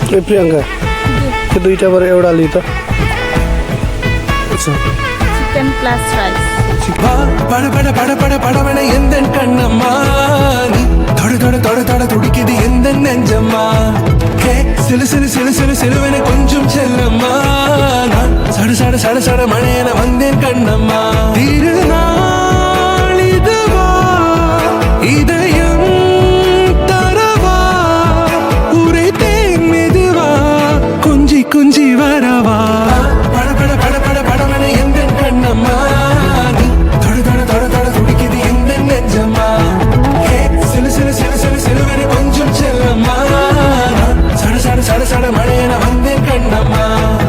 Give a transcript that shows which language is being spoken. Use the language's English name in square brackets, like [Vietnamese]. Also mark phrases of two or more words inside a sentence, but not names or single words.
[Nepali] ए प्रियंका के दुईटा बर एउटा लि त [English] chicken plus rice [Tamil] பட பட பட பட படவன எந்த கண்ணம்மா நீ தொட தொட தொட தொட துடிக்குது எந்த நெஞ்சம்மா ஹே சிலு சிலு சிலு சிலு சிலுவன கொஞ்சம் செல்லம்மா நான் சட சட சட சட மழையன வந்தேன் கண்ணம்மா திருநாள் இதுவா இதயம் தரவா உரைத்தேன் மெதுவா கொஞ்சி கொஞ்சி வரவா பட பட பட பட படவன எந்த கண்ணம்மா நீ தொட தொட தொட தொட துடிக்குது எந்த நெஞ்சம்மா ஹே சிலு சிலு சிலு சிலு சிலுவன கொஞ்சம் செல்லம்மா நான் சட சட சட சட மழையன வந்தேன் கண்ணம்மா